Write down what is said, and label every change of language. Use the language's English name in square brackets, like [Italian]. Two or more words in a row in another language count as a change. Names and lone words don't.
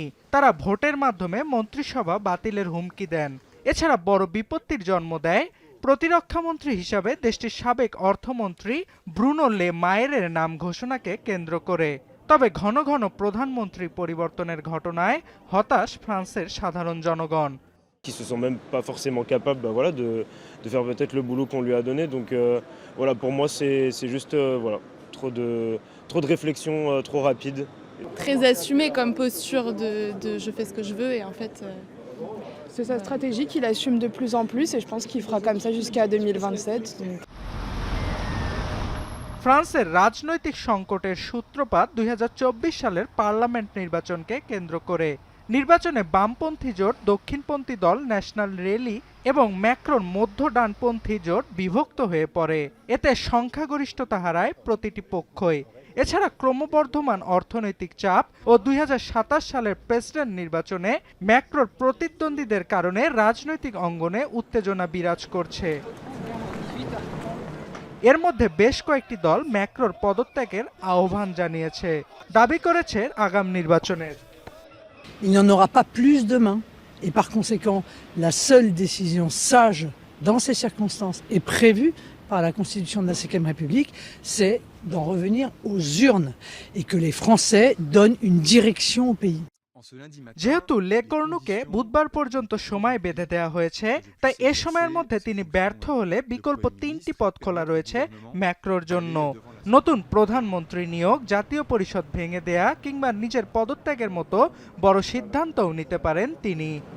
[Bangla] তারা ভোটের মাধ্যমে মন্ত্রিসভা বাতিলের হুমকি দেন। এছাড়া বড় বিপত্তির জন্ম দেয় প্রতিরক্ষামন্ত্রী হিসাবে দেশটির সাবেক অর্থমন্ত্রী ব্রুনো লে মায়েরের নাম ঘোষণাকে কেন্দ্র করে। তবে ঘন ঘন প্রধানমন্ত্রী পরিবর্তনের ঘটনায় হতাশ ফ্রান্সের সাধারণ জনগণ। [French] Qui se sont même pas forcément capables de faire peut-être le boulot qu'on lui a donné. Donc voilà, pour moi c'est juste voilà, trop de réflexion trop rapide. Très assumé comme posture de je fais ce que je veux et en fait c'est sa stratégie qu'il assume de plus en plus et je pense qu'il fera comme ça jusqu'à 2027. Donc. [Bangla] ফ্রান্সের রাজনৈতিক সংকটের সূত্রপাত ২০২৪ সালের পার্লামেন্ট নির্বাচনকে কেন্দ্র করে। নির্বাচনে বামপন্থী জোট, দক্ষিণপন্থী দল ন্যাশনাল রেলি এবং ম্যাক্রোর মধ্য ডানপন্থী জোট বিভক্ত হয়ে পড়ে। এতে সংখ্যাগরিষ্ঠতা হারায় প্রতিটি পক্ষই। এছাড়া ক্রমবর্ধমান অর্থনৈতিক চাপ ও ২০২৭ সালের প্রেসিডেন্ট নির্বাচনে ম্যাক্রোর প্রতিদ্বন্দ্বীদের কারণে রাজনৈতিক অঙ্গনে উত্তেজনা বিরাজ করছে। এর মধ্যে বেশ কয়েকটি দল ম্যাক্রোর পদত্যাগের আহ্বান জানিয়েছে, দাবি করেছে আগামী নির্বাচনের। [French] Il n'y en aura pas plus demain et par conséquent la seule décision sage dans ces circonstances est prévue par la Constitution de la Ve République, c'est d'en revenir aux urnes et que les Français donnent une direction au pays. [Bangla] যেহেতু লেকর্নুকে বুধবার পর্যন্ত সময় বেঁধে দেওয়া হয়েছে, তাই এ সময়ের মধ্যে তিনি ব্যর্থ হলে বিকল্প ৩টি পথ খোলা রয়েছে ম্যাক্রোর জন্য। নতুন প্রধানমন্ত্রী নিয়োগ, জাতীয় পরিষদ ভেঙে দেয়া কিংবা নিজের পদত্যাগের মতো বড় সিদ্ধান্তও নিতে পারেন তিনি।